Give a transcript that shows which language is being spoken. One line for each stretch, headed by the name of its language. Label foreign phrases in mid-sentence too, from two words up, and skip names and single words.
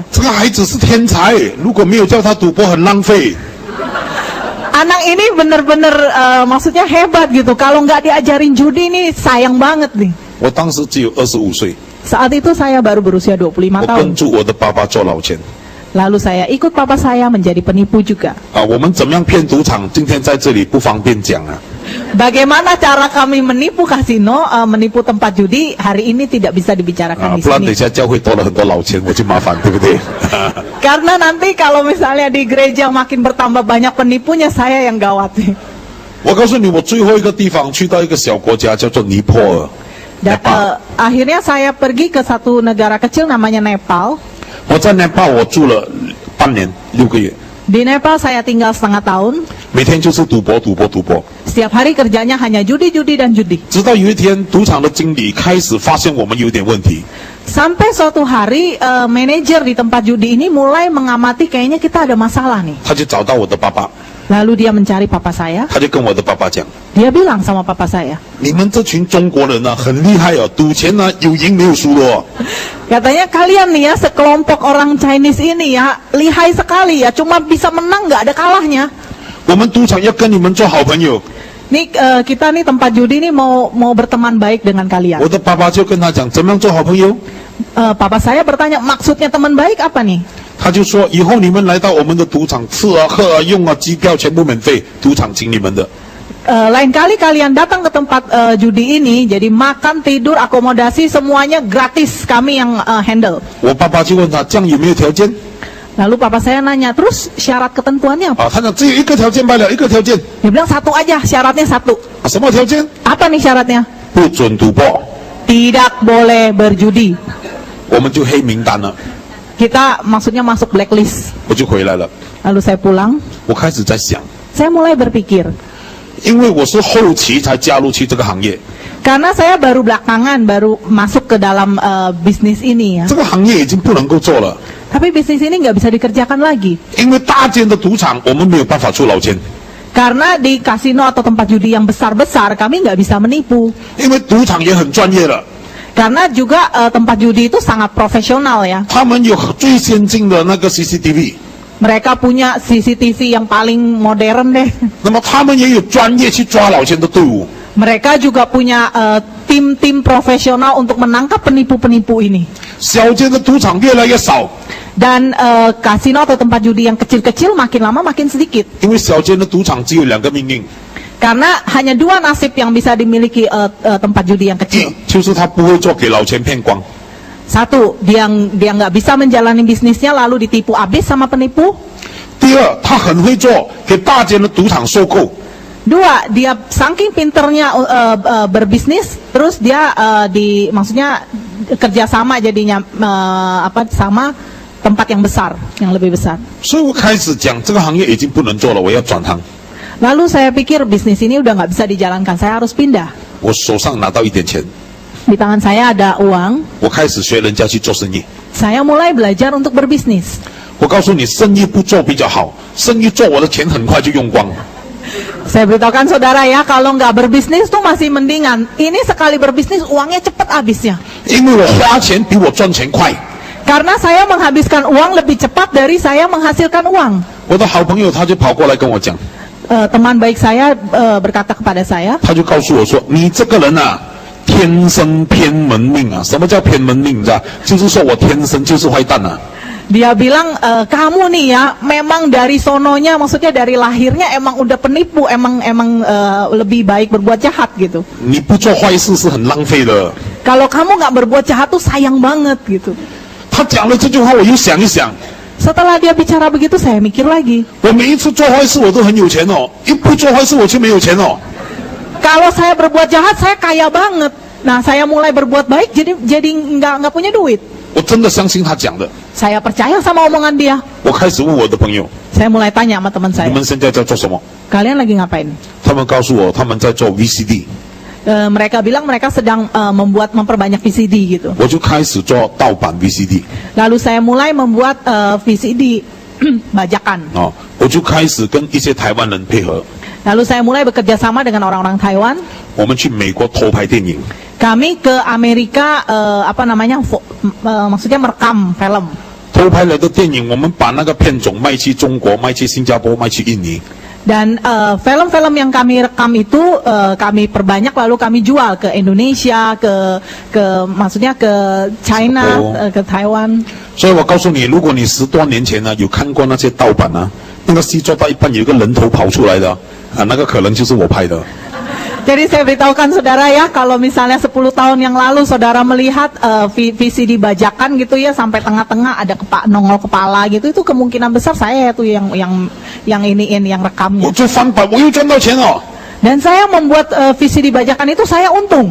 Chinese: 这个孩子是天才，如果没有叫他赌博很浪费。
Indonesian: Anak ini bener-bener maksudnya hebat gitu. Kalau nggak diajarin judi nih sayang banget nih.
Chinese: 我当时只有25岁，
Indonesian: Saat itu saya baru berusia 25
Chinese: 我
Indonesian: tahun.
Chinese: 跟住我的爸爸做老千。
Indonesian: Lalu saya ikut papa saya menjadi penipu juga.
Chinese: 我们怎么样骗赌场？今天在这里不方便讲啊。
Indonesian: Bagaimana cara kami menipu kasino, menipu tempat judi, hari ini tidak bisa dibicarakan di
Chinese: 不然等一
Indonesian: sini.
Chinese: 下教会多了很多老千，我就麻烦，对不对？
Indonesian: Karena nanti kalau misalnya di gereja makin bertambah banyak penipunya, saya yang gawat nih.
Chinese: 我告诉你，我最后一个地方去到一个小国家，叫做尼泊尔。
Indonesian: Dan, akhirnya saya pergi ke satu negara kecil namanya Nepal.
Chinese: 我在 Nepal 我住了半年6个月，
Indonesian: Di Nepal saya tinggal setengah tahun.
Chinese: 每天就是赌博，赌博，赌博。
Indonesian: Setiap hari kerjanya hanya judi, judi, dan judi.
Chinese: 直到有一天，赌场的经理开始发现我们有点问题，
Indonesian: Sampai suatu hari manajer di tempat judi ini mulai mengamati kayaknya kita ada masalah nih.
Chinese: 他就找到我的爸爸，
Indonesian: Lalu dia mencari papa saya.
Chinese: 他就跟我的爸爸讲。
Indonesian: Dia bilang sama papa saya.
Chinese: 你们这群中国人呢、很厉害哦，赌钱呢有赢没有输的哦。
Indonesian: Katanya kalian nih ya sekelompok orang Chinese ini ya lihai sekali ya, cuma bisa menang nggak ada kalahnya.
Chinese: 我们赌场要跟你们做好朋友。
Indonesian: Nih kita nih tempat judi nih mau berteman baik dengan kalian.
Chinese: 我的爸爸就跟他讲，怎么样做好朋友？
Indonesian: Papa saya bertanya maksudnya teman baik apa nih?
Chinese: 他就说，以后你们来到我们的赌场，吃啊、喝啊、用啊，机票全部免费，赌场请你们的。
Indonesian: Lain kali kalian datang ke tempat judi ini, jadi makan, tidur, akomodasi semuanya gratis, kami yang handle.
Chinese: 我爸爸就问他，这样有没有条件？
Indonesian: Lalu papa saya nanya, terus syarat ketentuannya apa?
Chinese: 啊，他讲只有一个条件罢了，一个条件。
Indonesian: Dia bilang satu aja, syaratnya satu.
Chinese: 啊，什么条件？
Indonesian: Apa nih syaratnya?
Chinese: 不准赌博，
Indonesian: Tidak boleh berjudi.
Chinese: 我们就黑名单了。
Indonesian: Kita maksudnya masuk blacklist.
Chinese: 我就回来了。
Indonesian: Lalu saya pulang,
Chinese: 我开始在想，
Indonesian: saya mulai berpikir.
Chinese: 因为我是后期才加入去这个行业，
Indonesian: Karena saya baru belakangan, baru masuk ke dalam bisnis ini ya.
Chinese: 这个行业已经不能够做了，
Indonesian: Tapi bisnis ini nggak bisa dikerjakan lagi.
Chinese: 因为大间的赌场我们没有办法出老千，
Indonesian: Karena di kasino atau tempat judi yang besar-besar kami nggak bisa menipu.
Chinese: 因为赌场也很专业了，
Indonesian: Karena juga tempat judi itu sangat profesional ya.
Chinese: 他们有最先进的那个 CCTV，
Indonesian: Mereka punya CCTV yang paling modern deh.
Chinese: 那么他们也有专业去抓老千的队伍。
Indonesian: Mereka juga punya tim-tim profesional untuk menangkap penipu-penipu ini.
Chinese: 小间的赌场越来越少，
Indonesian: Dan kasino atau tempat judi yang kecil-kecil makin lama makin sedikit.
Chinese: 因为小间的赌场只有2个命运，
Indonesian: Karena hanya 2 nasib yang bisa dimiliki tempat judi yang
Chinese: 一
Indonesian: kecil.
Chinese: 就是他不会做给老千骗光，
Indonesian: Satu, dia nggak bisa menjalani bisnisnya lalu ditipu habis sama penipu.
Chinese: 第二他很会做给大间的赌场收购，
Indonesian: Dua, dia saking pinternya berbisnis, terus dia maksudnya kerjasama jadinya sama tempat yang besar, yang lebih besar.
Chinese: 所以我开始讲这个行业已经不能做了，我要转行。
Indonesian: Lalu saya pikir bisnis ini udah nggak bisa dijalankan, saya harus pindah.
Chinese: 我手上拿到一点钱，
Indonesian: Di tangan saya ada uang,
Chinese: 我开始学人家去做生意。
Indonesian: saya mulai belajar untuk berbisnis.
Chinese: 我告诉你，生意不做比较好，生意做我的钱很快就用光。
Indonesian: Saya beritahukan saudara ya, kalau nggak berbisnis tuh masih mendingan. Ini sekali berbisnis uangnya cepat habisnya.
Chinese: 因为我花钱比我赚钱快。
Indonesian: Karena saya menghabiskan uang lebih cepat dari saya menghasilkan uang.
Chinese: 我的好朋友他就跑过来跟我讲，
Indonesian: Teman baik saya berkata kepada saya,
Chinese: 他就告诉我说：“你这个人啊，天生偏门命啊！什么叫偏门命？你知道？就是说我天生就是坏蛋啊！
Indonesian: dia bilang, kamu nih ya, memang dari sononya, maksudnya dari lahirnya emang udah penipu, emang lebih baik berbuat jahat gitu.
Chinese: 你不做坏事是很浪费的。”
Indonesian: Kalau kamu nggak berbuat jahat tuh sayang banget gitu.
Chinese: 他讲了这句话，我又想一想，
Indonesian: Setelah dia bicara begitu, saya mikir lagi.
Chinese: 我每一次做坏事我都很有钱哦，一不做坏事我就没有钱哦。
Indonesian: Kalau saya berbuat jahat, saya kaya banget. Nah, saya mulai berbuat baik, jadi nggak punya duit.
Chinese: 我真的相信他讲的。
Indonesian: Saya percaya sama omongan dia.
Chinese: 我开始问我的朋友，
Indonesian: Saya mulai tanya sama teman
Chinese: 你
Indonesian: saya,
Chinese: 们现在在做什么？
Indonesian: kalian lagi ngapain?
Chinese: 他们告诉我他们在做 VCD，
Indonesian: Mereka bilang mereka sedang memperbanyak VCD gitu.
Chinese: 我就开始做盗版 VCD。
Indonesian: Lalu saya mulai membuat VCD bajakan.
Chinese: 哦，我就开始跟一些台湾人配合，
Indonesian: Lalu saya mulai bekerja sama dengan orang-orang Taiwan.
Chinese: 我们去美国偷拍电影，
Indonesian: Kami ke Amerika maksudnya merekam film.
Chinese: 偷拍来的电影，我们把那个片种卖去中国、卖去新加坡、卖去印尼。
Indonesian: Dan film-film yang kami rekam itu kami perbanyak lalu kami jual ke Indonesia, maksudnya ke China, ke Taiwan.
Chinese: 所以我告诉你，如果你10多年前呢有看过那些盗版啊，那个戏做到一半有一个人头跑出来的啊，那个可能就是我拍的。
Indonesian: Jadi saya beritahukan saudara ya, kalau misalnya 10 tahun yang lalu saudara melihat VCD bajakan gitu ya, sampai tengah-tengah ada nongol kepala gitu, itu kemungkinan besar saya tuh yang rekamnya.
Chinese: 我做翻版，我又赚到钱了，
Indonesian: Dan saya membuat VCD bajakan itu saya untung.